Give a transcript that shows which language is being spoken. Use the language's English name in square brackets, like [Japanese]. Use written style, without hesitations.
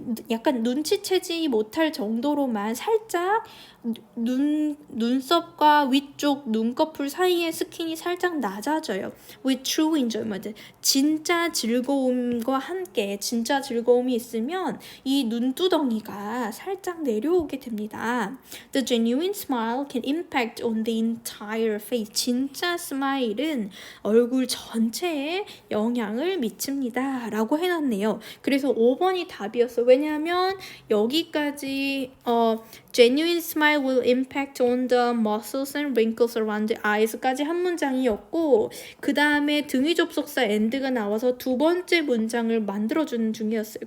[Korean] 약간 눈치채지 못할 정도로만 살짝 눈썹과 위쪽 눈꺼풀 사이의 스킨이 살짝 낮아져요. [English] with true enjoyment. [Korean] 진짜 즐거움과 함께 진짜 즐거움이 있으면 이 눈두덩이가 살짝 내려오게 됩니다. [English] The genuine smile can impact on the entire face. [Korean] 진짜 스마일은 얼굴 전체에 영향을 미칩니다. 라고 해놨네요. 그래서 5번이 답이었어. 왜냐하면 여기까지 [English] genuine smile will impact on the muscles and wrinkles around the eyes [Korean] 까지 한 문장이었고 그 다음에 등위 접속사 and가 나와서 두 번째 문장을 만들어주는 중이었어요.